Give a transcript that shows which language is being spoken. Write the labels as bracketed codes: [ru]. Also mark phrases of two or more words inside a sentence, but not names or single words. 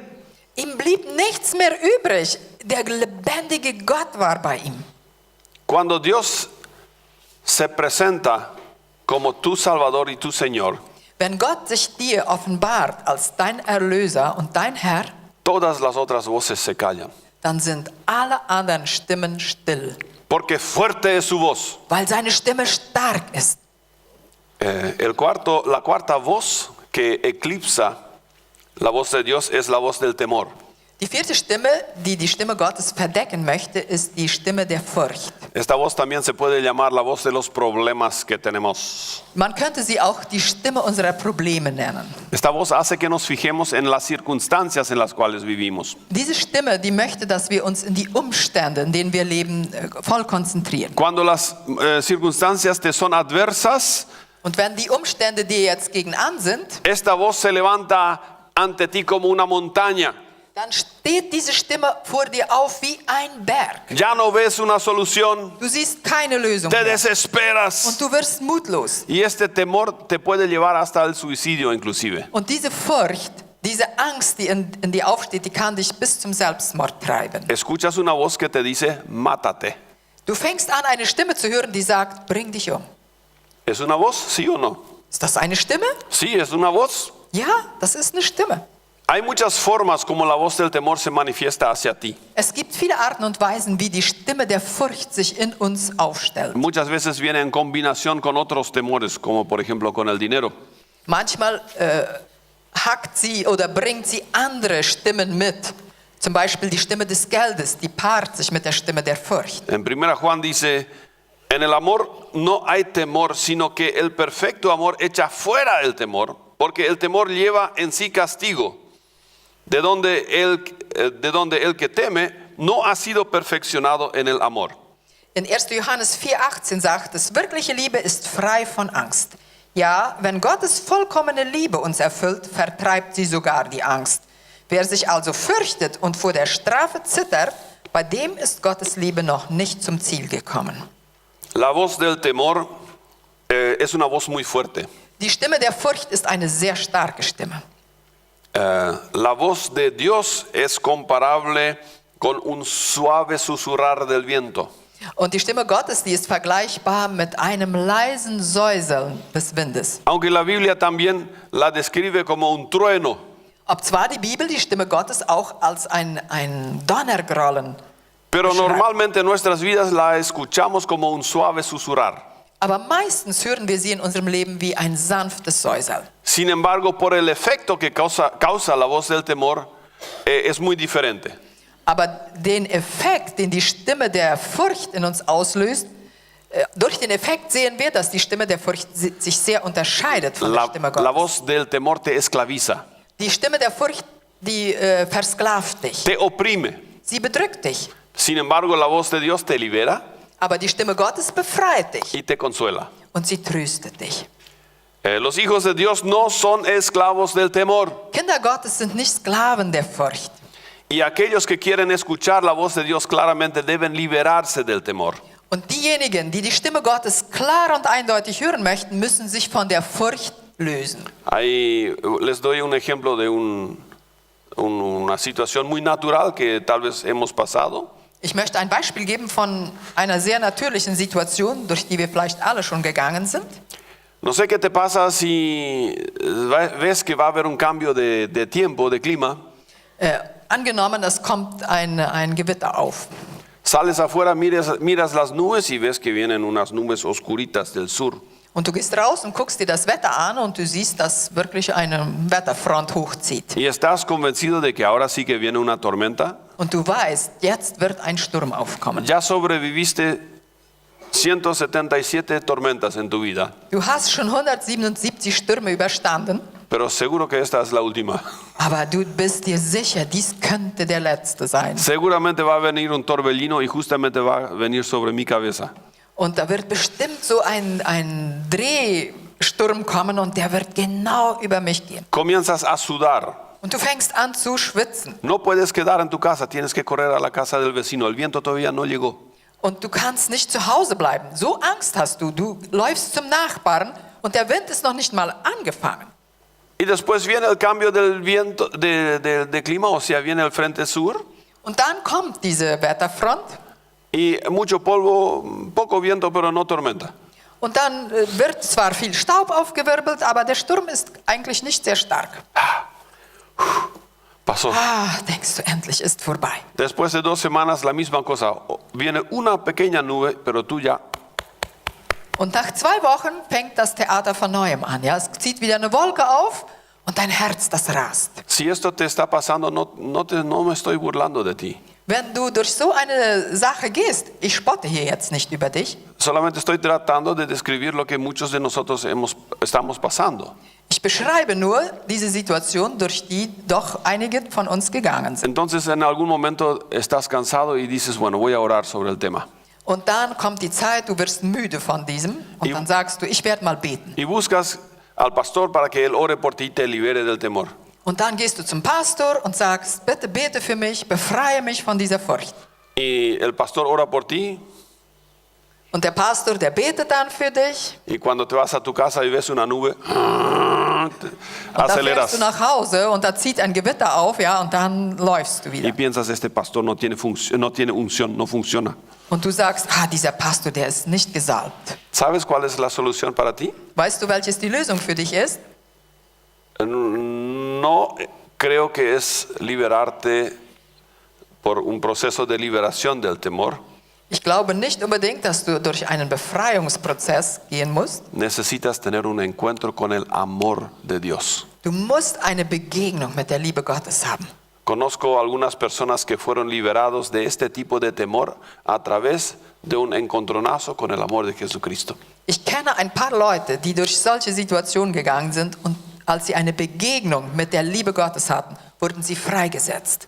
[de] Ihm blieb nichts mehr übrig. Der lebendige Gott war bei ihm. [es] Cuando Dios se presenta como tu Salvador y tu Señor, [de] Wenn Gott sich dir offenbart als dein Erlöser und dein Herr, [es] todas las otras voces se callan. [de] dann sind alle anderen Stimmen still, [es] Porque fuerte es su voz. [de] weil seine Stimme stark ist. [es] La cuarta voz que eclipsa la voz de Dios es la voz del temor. [de] Die vierte Stimme, die die Stimme Gottes verdecken möchte, ist die Stimme der Furcht. [es] Esta voz también se puede llamar la voz de los problemas que tenemos. [de] Man könnte sie auch die Stimme unserer Probleme nennen. [es] Esta voz hace que nos fijemos en las circunstancias en las cuales vivimos. [de] Diese Stimme, die möchte, dass wir uns in die Umstände, in denen wir leben, voll konzentrieren. [es] Cuando las circunstancias te son adversas, [de] Und wenn die Umstände dir jetzt gegen an sind, [es] esta voz se levanta ante ti como una montaña. [de] dann steht diese Stimme vor dir auf wie ein Berg. [es] Ya no ves una solución, [de] Du siehst keine Lösung [es] te [de] mehr. [es] desesperas. [de] Und du wirst mutlos. [es] Y este temor te puede llevar hasta el suicidio inclusive. [de] Und diese Furcht, diese Angst, die in dir aufsteht, die kann dich bis zum Selbstmord treiben. [es] Escuchas una voz que te dice, mátate. [de] Du fängst an, eine Stimme zu hören, die sagt, bring dich um. [es] ¿Es una voz? ¿Sí o no? [de] Ist das eine Stimme? [es] Sí, es una voz. [de] Ja, das ist eine Stimme. [es] Hay muchas formas como la voz del temor se manifiesta hacia ti. [de] Es gibt viele Arten und Weisen, wie die Stimme der Furcht sich in uns aufstellt. [es] Muchas veces viene en combinación con otros temores, como por ejemplo con el dinero. [de] Manchmal hackt sie oder bringt sie andere Stimmen mit. Zum Beispiel die Stimme des Geldes, die paart sich mit der Stimme der Furcht. [es] En 1 Juan dice, en el amor no hay temor, sino que el perfecto amor echa fuera el temor, porque el temor lleva en sí castigo, de donde el que teme no ha sido perfeccionado en el amor. [de] In 1. Johannes 4,18 sagt es, wirkliche Liebe ist frei von Angst. Ja, wenn Gottes vollkommene Liebe uns erfüllt, vertreibt sie sogar die Angst. Wer sich also fürchtet und vor der Strafe zittert, bei dem ist Gottes Liebe noch nicht zum Ziel gekommen. [es] La voz del temor es una voz muy fuerte. [de] Die Stimme der Furcht ist eine sehr starke Stimme. [es] La voz de Dios es comparable con un suave susurrar del viento. [de] Und die Stimme Gottes, die ist vergleichbar mit einem leisen Säuseln des Windes. [es] Aunque la Biblia también la describe como un trueno. [de] Ob zwar die Bibel die Stimme Gottes auch als ein Donnergrollen [es] Pero [de] beschreibt, [es] normalmente en nuestras vidas la escuchamos como un suave susurrar. [de] aber meistens hören wir sie in unserem Leben wie ein sanftes Säuseln. [es] Sin embargo, por el efecto que causa la voz del temor, es muy diferente. [de] Aber den Effekt, den die Stimme der Furcht in uns auslöst, durch den Effekt sehen wir, dass die Stimme der Furcht sich sehr unterscheidet von der Stimme [es] La [de] Gottes. [es] voz del temor te esclaviza, [de] Die Stimme der Furcht, die versklavt dich. [es] te oprime. [de] Sie bedrückt dich. [es] Sin embargo, la voz de Dios te libera [de] Aber die Stimme Gottes befreit dich [es] y te consuela. [de] und sie tröstet dich. [es] Los hijos de Dios no son esclavos del temor. [de] Kinder Gottes sind nicht Sklaven der Furcht. [es] Y aquellos que quieren escuchar la voz de Dios claramente deben liberarse del temor. [de] Und diejenigen, die die Stimme Gottes klar und eindeutig hören möchten, müssen sich von der Furcht lösen. [es] Ahí les doy un ejemplo de una situación muy natural que tal vez hemos pasado. [de] Ich möchte ein Beispiel geben von einer sehr natürlichen Situation, durch die wir vielleicht alle schon gegangen sind. [es] No sé qué te pasa si ves que va a haber un cambio de tiempo, de clima. [de] Angenommen, es kommt ein Gewitter auf. [es] Sales afuera, miras las nubes y ves que vienen unas nubes oscuritas del sur. [de] Und du gehst raus und guckst dir das Wetter an und du siehst, dass wirklich eine Wetterfront hochzieht. [es] Y estás convencido de que ahora sí que viene una tormenta. [de] Und du weißt, jetzt wird ein Sturm aufkommen. [es] Ya sobreviviste 177 tormentas en tu vida, [de] Du hast schon 177 Stürme überstanden, [es] pero seguro que esta es la última. [de] aber du bist dir sicher, dies könnte der letzte sein. [es] Seguramente va a venir un torbellino y justamente va a venir sobre mi cabeza. [de] Und da wird bestimmt so ein Drehsturm kommen und der wird genau über mich gehen. [es] Comienzas a sudar. [de] Und du fängst an zu schwitzen. [es] No puedes quedar en tu casa, tienes que correr a la casa del vecino. El viento todavía no llegó. [de] Und du kannst nicht zu Hause bleiben. So Angst hast du. Du läufst zum Nachbarn und der Wind ist noch nicht mal angefangen. [es] Y después viene el cambio del viento, de clima, o sea, viene el frente sur. [de] Und dann kommt diese Wetterfront [es] Y mucho polvo, poco viento, pero no tormenta. [de] und dann wird zwar viel Staub aufgewirbelt, aber der Sturm ist eigentlich nicht sehr stark. [es] Pasó. [de] Denkst du, endlich ist vorbei. [es] Después de 2 semanas, la misma cosa. Viene una pequeña nube, pero tú ya. [de] Und nach 2 Wochen fängt das Theater von Neuem an. Ja? Es zieht wieder eine Wolke auf und dein Herz, das rast. [es] Si esto te está pasando, no me estoy burlando de ti. [de] Wenn du durch so eine Sache gehst, ich spotte hier jetzt nicht über dich, [es] Solamente estoy tratando de describir lo que muchos de nosotros estamos pasando. [de] ich beschreibe nur diese Situation, durch die doch einige von uns gegangen sind. [es] Entonces, en algún momento estás cansado y dices, bueno, voy a orar sobre el tema. [de] Und dann kommt die Zeit, du wirst müde von diesem und dann sagst du, ich werde mal beten. [es] Y buscas al pastor para que él ore por ti y te libere del temor. [de] Und dann gehst du zum Pastor und sagst, bitte bete für mich, befreie mich von dieser Furcht. [es] Y el pastor ora por ti. [de] Und der Pastor, der betet dann für dich. [es] Y cuando te vas a tu casa y ves una nube, [de] Und da fährst [es] aceleras. [de] du nach Hause und da zieht ein Gewitter auf, ja, und dann läufst du [es] Y [de] wieder. [es] piensas, este pastor no tiene unción, no funciona. [de] Und du sagst, dieser Pastor, der ist nicht gesalbt. [es] ¿Sabes cuál es la solución para ti? [de] Weißt du, welches die Lösung für dich ist? [es] No creo que es liberarte por un proceso de liberación del temor. [de] Ich glaube nicht unbedingt, dass du durch einen Befreiungsprozess gehen musst. [es] Necesitas tener un encuentro con el amor de Dios. [de] Du musst eine Begegnung mit der Liebe Gottes haben. [es] Conozco algunas personas que fueron liberados de este tipo de temor a través de un encontronazo con el amor de Jesucristo. [de] Ich kenne ein paar Leute, die durch solche Situationen gegangen sind und als sie eine Begegnung mit der Liebe Gottes hatten, wurden sie freigesetzt.